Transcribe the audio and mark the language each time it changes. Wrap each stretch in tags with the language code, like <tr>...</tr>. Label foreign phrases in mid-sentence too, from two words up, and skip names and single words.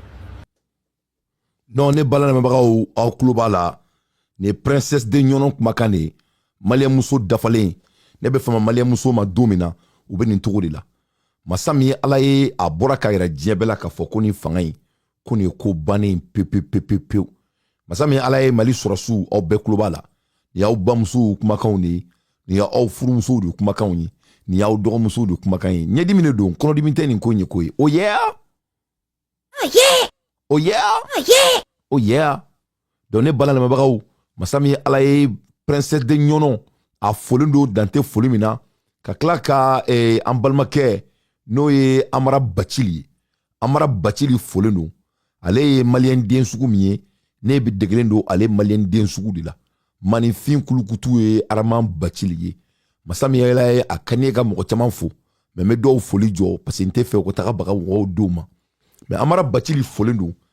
<bm>non ne balana mabagaw aw kluba la ne</bm> <fr>princesse de</fr> <bm>Nyonon kumakane malien muso dafalen ne be fama malien muso ma domina u be nin togo de la masami ala ye a bɔra ka yira diɲɛ bɛɛ la ka fɔ ko ni fanga in ko nin ye ko bannen pepepepepewu masami ala ye mali sɔrɔsiw aw bɛɛ kulo b'a la nin y'aw bamusow kumakanw de ye nin y'aw furumusow de kumakanw ye nin y'aw dɔgɔmusow de kumakan ye ɲɛdimi de don kɔnɔdimi tɛ nin ko in ye ko ye o yeah</bm> <en>oh yeah oh yeah</en> <bm>donc ne bala lamɛnbagaw masami ala ye</bm> <fr>princesse de</fr> <bm>Nyonon a folen do dante foli min na ka tila ka an balimakɛ n'o ye Amara Bacili folen do ale ye malien den sugu min ye ne bi degelen do ale malien den sugu de la manifin kulukutu ye Araman Bacili ye masami ala ye a kaniye ka mɔgɔ caman fo mais me dɔw foli jɔ</bm> <fr>parce que</fr> <bm>n tɛ fɛ ko taga baga mɔgɔw do ma mais Amara Bacili folen do</bm>